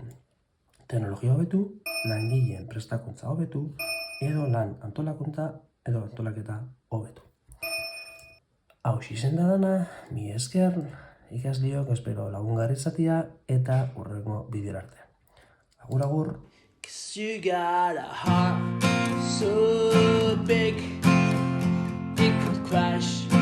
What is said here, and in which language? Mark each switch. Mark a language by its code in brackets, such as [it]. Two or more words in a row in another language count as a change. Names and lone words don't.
[eu] Teknologia hobetu, langileen prestakuntza hobetu, edo lan antolaketa hobetu. Hau izen da dana, mi esker, ikasliok espero lagungarri izatea eta hurrengo bideo arte. Agur, agur. [en] 'Cause you got a heart so big it could crash